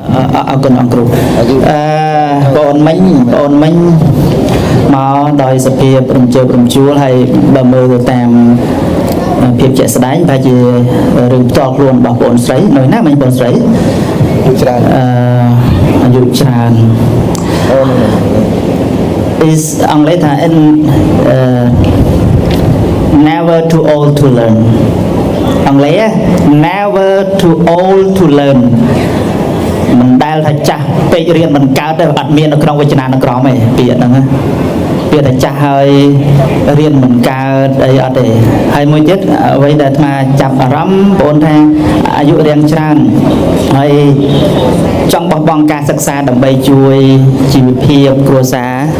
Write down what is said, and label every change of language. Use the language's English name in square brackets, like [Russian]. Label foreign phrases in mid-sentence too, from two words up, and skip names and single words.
[Khmer] អរគុណអង្គគ្រូបងអូនមិញមកដោយសភាពរំជើបរំជួលហើយបើមើលទៅតាមភាពជាក់ស្ដែងប្រហែលជារឿងផ្ទាល់ខ្លួនរបស់បងអូនស្រីនៅណាមិញបងស្រីអាយុច្រើន is អង់គ្លេសថា [English] never too old to learn [Khmer] អង់គ្លេស [English] never too old to learn [Khmer] មិនដែលថាចាស់ពេករៀនមិនកើតទេអត់មាននៅក្នុងវចនានុក្រមទេពាក្យហ្នឹងពាក្យថាចាស់ហើយរៀនមិនកើតអីអត់ទេហើយមួយទៀតអ្វីដែលអាត្មាចាប់អារម្មណ៍បងថាអាយុរៀងច្រើនហើយចង់បោះបង់ការសិក្សាដើម្បីជួយជីវភាពគ្រួសារ